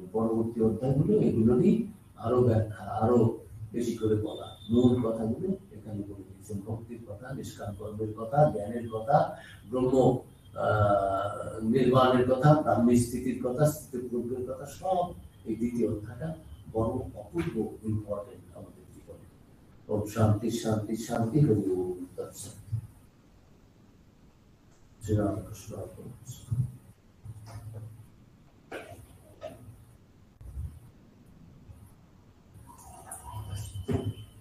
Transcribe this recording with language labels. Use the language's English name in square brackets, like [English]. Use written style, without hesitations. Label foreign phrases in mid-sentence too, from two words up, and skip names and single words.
[Bangla] পরবর্তী অধ্যায়গুলো এগুলোরই আরো ব্যাখ্যা, আরো বেশি করে বলা, মূল কথাগুলো এখানে বলে দিয়েছেন। ভক্তির কথা, নিষ্কাম কর্মের কথা, জ্ঞানের কথা, ব্রহ্ম নির্বাণের কথা, ব্রাহ্মী স্থিতির কথা, স্থিতিপ্রজ্ঞের কথা, সব এই দ্বিতীয় অধ্যায়টা বড় অপূর্ব ইম্পর্টেন্ট আমাদের জীবনে। [Sanskrit] ओम शांति शांति शांति हरि ओम तत्सत। श्री राम कृष्ण अर्पण।